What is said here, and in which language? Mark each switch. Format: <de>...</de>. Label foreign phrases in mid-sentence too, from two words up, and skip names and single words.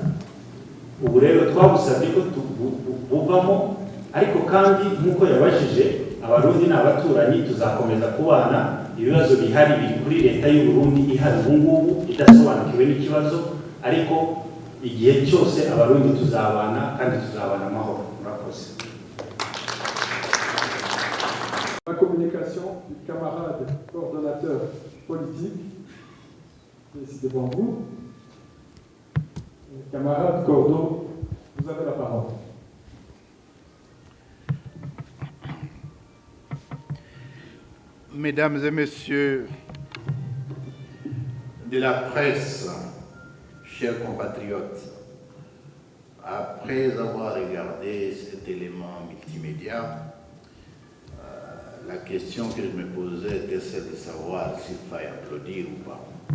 <rw>Ubu rero twabusabye ko buvamo, ariko kandi nk'uko yabajije, abarundi n'abaturanyi tuzakomeza kubana. Ibibazo bihari biri kuri leta y'u Burundi ihari ubu ngubu idasobanukiwe n'ikibazo, ariko igihe cyose abarundi tuzabana kandi tuzabana amahoro. Murakoze.</rw> <fr>La communication du camarade coordonnateur politique, ici devant vous. Camarade Cordo, vous avez la parole. Mesdames et messieurs de la presse, chers compatriotes, après avoir regardé cet élément multimédia, médias, la question que je me posais était celle de savoir s'il fallait applaudir ou pas.</fr>